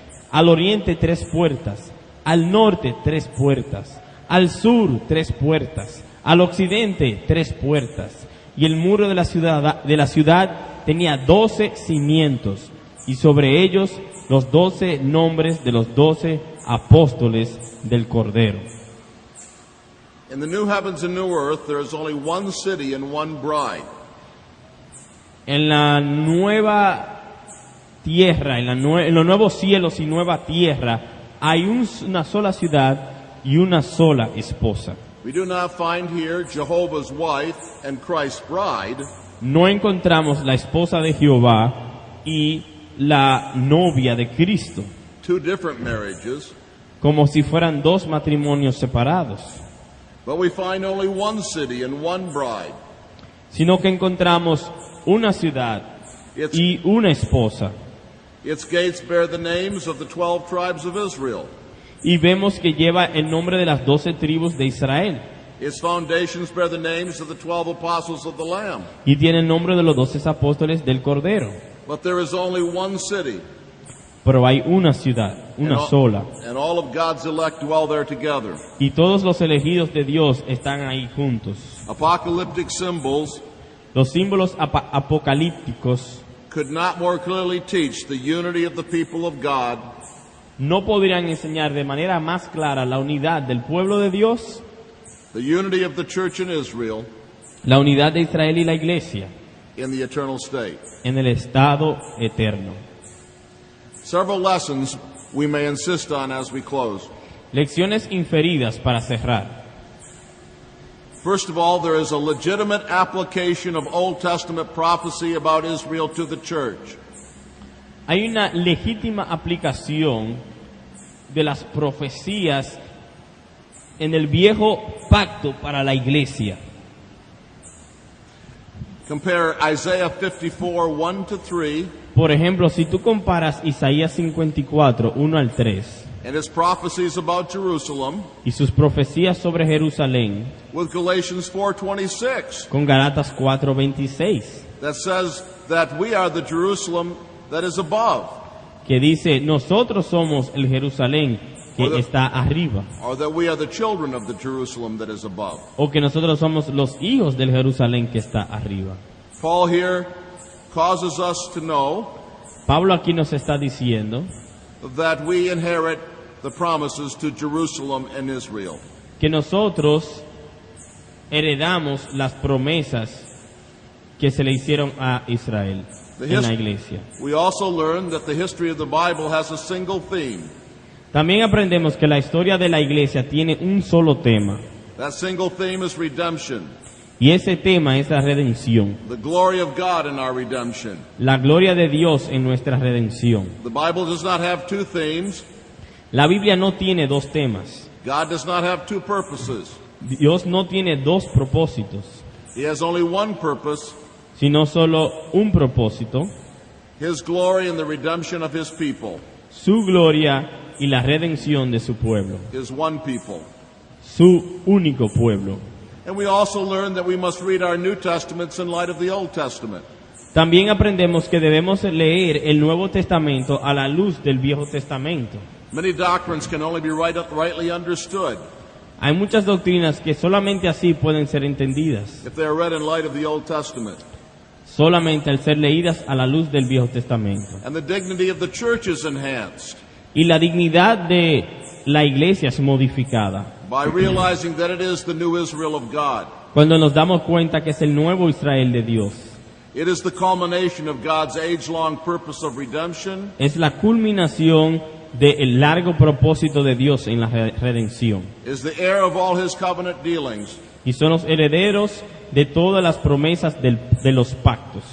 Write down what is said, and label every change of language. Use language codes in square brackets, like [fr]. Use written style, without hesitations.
[es] Al oriente 3 puertas, al norte 3 puertas, al sur 3 puertas, al occidente 3 puertas. Y el muro de la ciudad tenía 12 cimientos, y sobre ellos los 12 nombres de los 12 apóstoles del Cordero. [en] In the new heavens and new earth, there is only one city and one bride. [es] En la nueva tierra, en los nuevos cielos y nueva tierra, hay una sola ciudad y una sola esposa. [en] We do not find here Jehovah's wife and Christ's bride. [es] No encontramos la esposa de Jehová y la novia de Cristo, [en] Two different marriages. [es] como si fueran dos matrimonios separados, [en] But we find only one city and one bride. [es] sino que encontramos una ciudad y una esposa. [en] Its gates bear the names of the 12 tribes of Israel. [es] Y vemos que lleva el nombre de las 12 tribus de Israel. [en] Its foundations bear the names of the 12 apostles of the Lamb. [es] Y tiene el nombre de los 12 apóstoles del Cordero. [en] But there is only one city. [es] Pero hay una ciudad, una sola. [en] And all of God's elect dwell there together. [es] Y todos los elegidos de Dios están ahí juntos. [en] Apocalyptic symbols [es] Los símbolos apocalípticos [en] could not more clearly teach the unity of the people of God [es] no podrían enseñar de manera más clara la unidad del pueblo de Dios, [en] the unity of the church in Israel [es] la unidad de Israel y la iglesia [en] in the eternal state. [es] en el estado eterno. [en] Several lessons we may insist on as we close. [es] Lecciones inferidas para cerrar. [en] First of all, there is a legitimate application of Old Testament prophecy about Israel to the church. [es] Hay una legítima aplicación de las profecías en el viejo pacto para la iglesia. [en] Compare Isaiah 54, 1-3, [es] Por ejemplo, si tú comparas Isaías 54, 1 al 3, [en] and its prophecies about Jerusalem [es] y sus profecías sobre Jerusalén [en] with Galatians 4:26 [es] con Galatas 4:26, [en] that says that we are the Jerusalem that is above, [es] que dice, nosotros somos el Jerusalén que [en] Or the- [es] está arriba, [en] or that we are the children of the Jerusalem that is above. [es] o que nosotros somos los hijos del Jerusalén que está arriba. [en] Paul here causes us to know [es] Pablo aquí nos está diciendo [en] that we inherit the promises to Jerusalem and Israel. [es] que nosotros heredamos las promesas que se le hicieron a Israel en la iglesia. [en] We also learn that the history of the Bible has a single theme. [es] También aprendemos que la historia de la iglesia tiene un solo tema, [en] That single theme is redemption, [es] y ese tema es la redención, [en] the glory of God in our redemption. [es] la gloria de Dios en nuestra redención. [en] The Bible does not have two themes. [es] La Biblia no tiene dos temas, [en] God does not have two purposes. [es] Dios no tiene dos propósitos, [en] He has only one purpose, [es] sino solo un propósito, [en] His glory and the redemption of His people, [es] su gloria y la redención de su pueblo, [en] His one people. [es] su único pueblo. [en] And we also learn that we must read our New Testaments in light of the Old Testament. [es] También aprendemos que debemos leer el Nuevo Testamento a la luz del Viejo Testamento. [en] Many doctrines can only be rightly understood [es] Hay muchas doctrinas que solamente así pueden ser entendidas, [en] if they are read in light of the Old Testament. [es] solamente al ser leídas a la luz del Viejo Testamento. [en] And the dignity of the church is enhanced [es] Y la dignidad de la iglesia es modificada [en] by realizing that it is the new Israel of God. [es] cuando nos damos cuenta que es el nuevo Israel de Dios. [en] It is the culmination of God's age-long purpose of redemption, [es] Es la culminación del largo propósito de Dios en la redención. [en] is the heir of all His covenant dealings, [es] Y son los herederos de todas las promesas de los pactos.